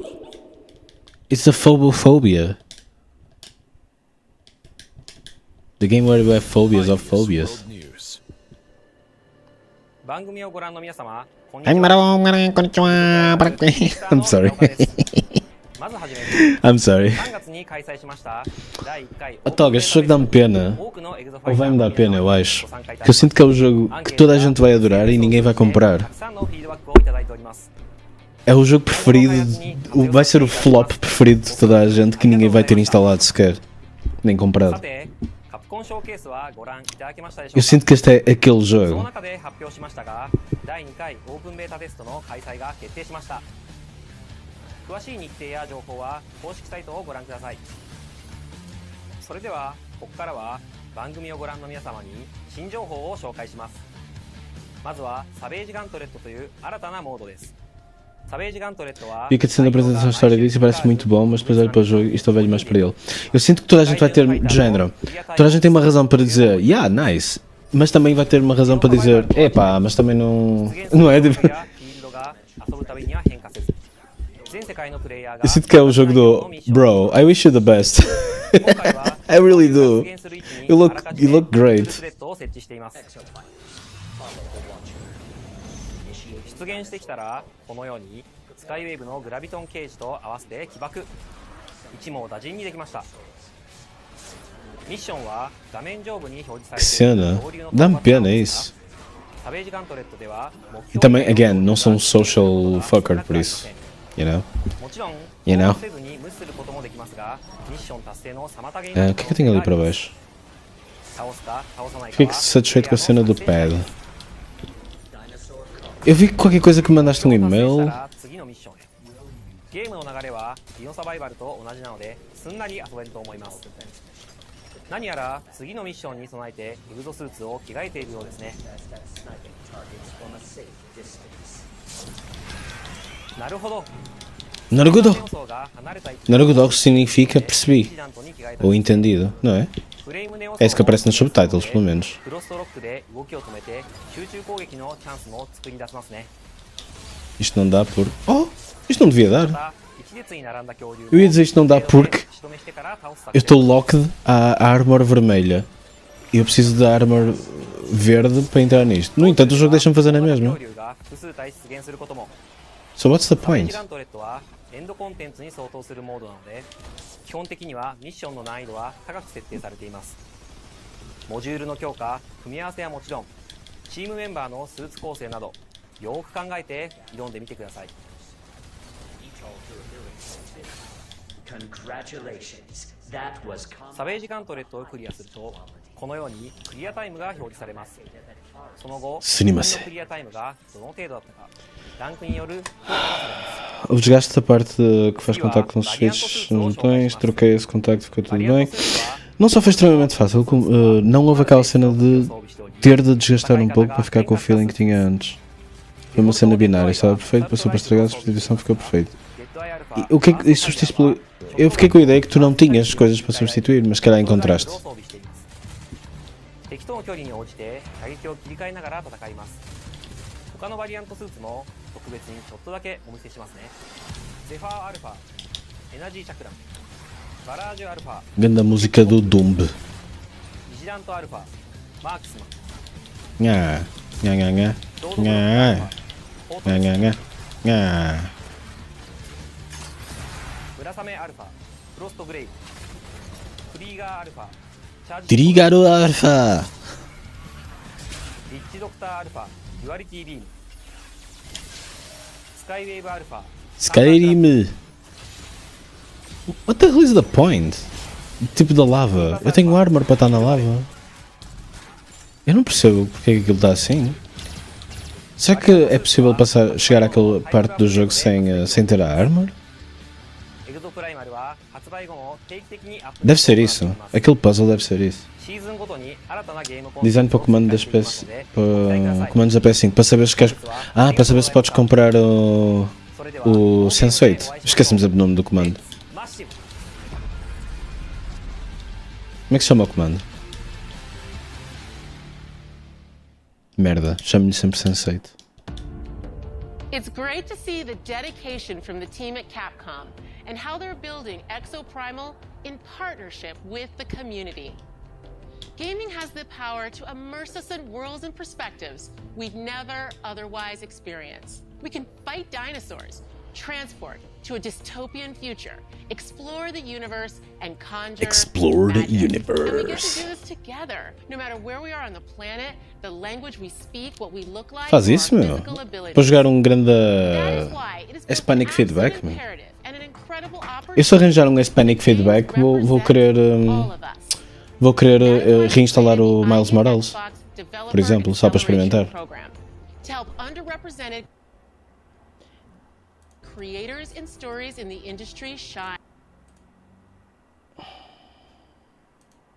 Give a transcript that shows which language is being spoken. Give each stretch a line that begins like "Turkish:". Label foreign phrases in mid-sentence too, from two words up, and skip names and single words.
English: It's the phobophobia. The game where we have phobias of phobias.
Japanese: 番組をご覧の皆様、こんにち
English: I'm
Japanese: は。
English: sorry.
Japanese: まずはじめに
English: I'm sorry.
Japanese: 3 月に開催しました第1回
Portuguese: Otaga, este jogo dá-me pena. Ou vai-me dar pena, eu acho. Que eu sinto que é o jogo que toda a gente vai adorar e ninguém vai comprar. É o jogo preferido, vai ser o flop preferido de toda a gente que ninguém vai ter instalado sequer. Nem comprado. Eu sinto que este é aquele
Japanese: その
Portuguese: jogo.
Japanese: 中で発表しましたが、第2回オープンベータテストの開催が決定しました。詳しい日程や情報は公式サイトをご覧ください。それではここからは番組をご覧の皆様に新情報を紹介します。まずはサベージガントレットという新たなモードです。
Portuguese: Fica sendo a apresentação da história disso e parece muito bom, mas depois olho para o jogo e estou velho mais para ele. Eu sinto que toda a gente vai ter de género. Toda a gente tem uma razão para dizer,
English: yeah, nice.
Portuguese: Mas também vai ter uma razão para dizer, epá, mas também não. Não é? Eu sinto que é o jogo do bro,
English: I wish you the best. I really do. You look great.
Japanese: 出現してきたらこのようにスカイウェーブのグラビトンケージと合わせて起爆、一網打尽にできました。ミッションは画面上部に表示されている恐竜の
Portuguese: Dá-me pena isso.
Japanese: サベージガントレットでは
Portuguese: E também, again, não sou um
English: social fucker
Portuguese: por isso.
English: You know?
Japanese: もちろん
English: You know?
Japanese: せずに無視することもできますが、ミッション達成の妨げに
Portuguese: O que é que eu tenho ali para baixo?
Japanese: 倒すか倒さないか
Portuguese: Fiquei satisfeito com a cena do pad. Eu vi qualquer coisa que me mandaste um e-mail.
Japanese: ゲームの流れはディノサバイバルと同じなのですんなり遊べると思います。何やら次のミッションに備えてエグゾスーツを着替えているようですね。なるほど。
Portuguese: Narugodo. Narugodo significa percebi. Ou entendido, não é? É isso que aparece nos subtitles, pelo menos. Isto não dá por... Oh! Isto não devia dar. Eu ia dizer isto não dá porque eu estou locked à armor vermelha. E eu preciso da armor verde para entrar nisto. No entanto, o jogo deixa-me fazer na mesma.
English: So what's the point?
Japanese: エンドコンテンツに相当するモードなので、基本的にはミッションの難易度は高く設定されています。モジュールの強化、組み合わせはもちろん、チームメンバーのスーツ構成など、よく考えて挑んでみてください。サベージガントレットをクリアすると、このようにクリアタイムが表示されます。その後、自分のクリアタイムがどの程度だったか、ランクによる評価がされます。
Portuguese: O desgaste da parte que faz contacto com os switches nos botões, troquei esse contacto, ficou tudo bem. Não só foi extremamente fácil, não houve aquela cena de ter de desgastar um pouco para ficar com o feeling que tinha antes. Foi uma cena binária, estava perfeito, passou para estragar, a substituição ficou perfeito. E o que é que substituiu? Eu fiquei com a ideia que tu não tinhas coisas para substituir, mas calhar encontraste.
Japanese: 敵との距離に応じて打撃を切り替えながら戦います。他のバリアントスーツも特別にちょっとだけお見せしますね。ゼファーアルファ、エナジーチャクラン、バラージュアルファ、
Portuguese: Grande música do Doom.
Japanese: ビジラントアルファ、マークスマン、 Nha, nha nha nha, nha, nha nha nha, nha. 村雨アルファ、フロストグレイブ、フリーガーアルファ、チャージ
English: Trigaro Alpha.
Japanese: リッチドクターアルファ、デュアリティビーム、スカイウェーブアルファ、
English: Skyrim. What the hell is the point?
Portuguese: Tipo da lava. Eu tenho armor para estar na lava. Eu não percebo porque é que aquilo está assim. Será que é possível chegar àquela parte do jogo sem ter a armor? Deve ser isso. Aquele puzzle deve ser isso. Design para o comando da espécie. Para comandos da PS5. Para saber se queres. Ah, para saber se podes comprar o Sense8. Esquecemos o nome do comando. Como é que se chama o comando? Merda, chamo-lhe sempre Sense8.
English: It's great to see the dedication from the team at Capcom and how they're building Exoprimal in partnership with the community. Gaming has the power to immerse us in worlds and perspectives we'd never otherwise experience. We can fight dinosaurs, transport to a dystopian future, explore the universe, and conjure Explore the magic. And we get to universe. do this together, no matter where we are on the planet, the language we speak, what we look like,
Portuguese: Faz
English: or
Portuguese: isso,
English: our
Portuguese: meu.
English: physical abilities.
Portuguese: Para jogar grande
English: Hispanic Feedback,
Portuguese: meu. Eu se arranjar
English: Hispanic Feedback
Portuguese: vou querer reinstalar o Miles Morales, por exemplo, só para experimentar.
English: To help underrepresented creators and stories in the industry shine.